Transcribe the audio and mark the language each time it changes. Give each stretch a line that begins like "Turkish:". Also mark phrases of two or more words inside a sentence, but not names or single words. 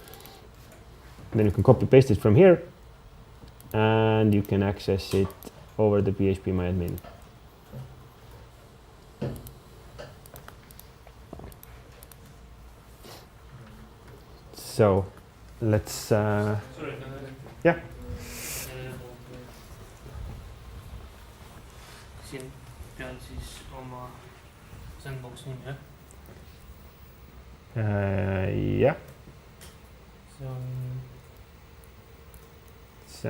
English: Then you can copy paste it from here and you can access it over the phpMyAdmin. So let's Sorry, yeah.
Estonian: Siin peal siis oma sandbox nimi, jah? Jah. See